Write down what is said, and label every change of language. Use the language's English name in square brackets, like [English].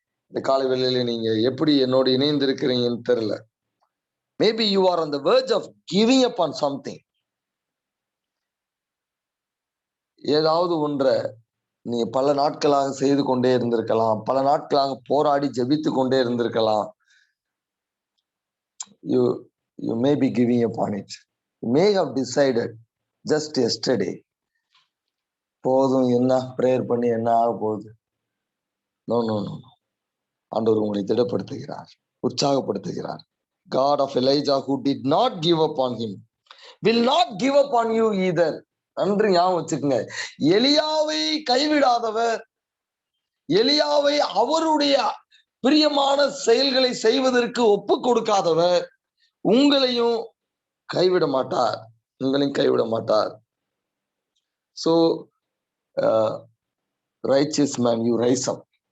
[Tamil] இந்த காலை வேளையில நீங்க எப்படி என்னோடு இணைந்து இருக்கிறீங்கன்னு தெரியல. [English] Maybe you are on the verge of giving up on something. [Tamil] ஏதாவது ஒன்றை நீ பல நாட்களாக செய்து கொண்டே இருந்திருக்கலாம், பல நாட்களாக போராடி ஜெபித்து கொண்டே இருந்திருக்கலாம். [English] You may be giving up on it. You may have decided just yesterday [Tamil] போதும், என்ன பிரேயர் பண்ணி என்ன ஆக போகுது? [English] No no no. [Tamil] ஆண்டவர் உங்களை திடப்படுத்துகிறார், உற்சாகப்படுத்துகிறார். [English] God of Elijah who did not give up on him will not give up on you either. [Tamil] நன்றி, ஞாபகம் வச்சுக்கோங்க. எலியாவை கைவிடாதவர், எலியாவை அவருடைய பிரியமான செயல்களை செய்வதற்கு ஒப்பு கொடுக்காதவர் உங்களையும் கைவிட மாட்டார், உங்களையும் கைவிட மாட்டார். [English] So righteous man, you rise up.